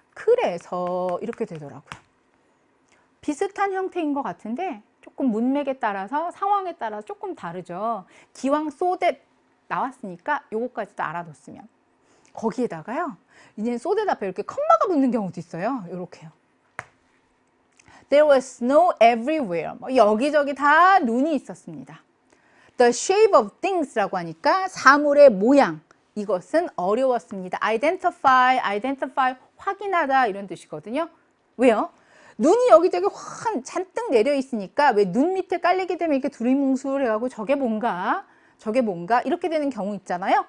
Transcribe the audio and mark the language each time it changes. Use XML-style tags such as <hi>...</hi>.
<ko>그래서 이렇게 되더라고요. 비슷한 형태인 것 같은데 조금 문맥에 따라서 상황에 따라 조금 다르죠. 기왕 so that 나왔으니까 요거까지도 알아뒀으면. 거기에다가요. 이제는 so that 앞에 이렇게 컴마가 붙는 경우도 있어요. 이렇게요.</ko> <en>There was snow everywhere.</en> <ko>여기저기 다 눈이 있었습니다.</ko> <en>The shape of things</en> <ko>라고 하니까 사물의 모양. 이것은 어려웠습니다. identify 확인하다 이런 뜻이거든요. 왜요? 눈이 여기저기 확 잔뜩 내려 있으니까 왜 눈 밑에 깔리게 되면 이렇게 두리뭉술 해가지고 저게 뭔가 이렇게 되는 경우 있잖아요.</ko>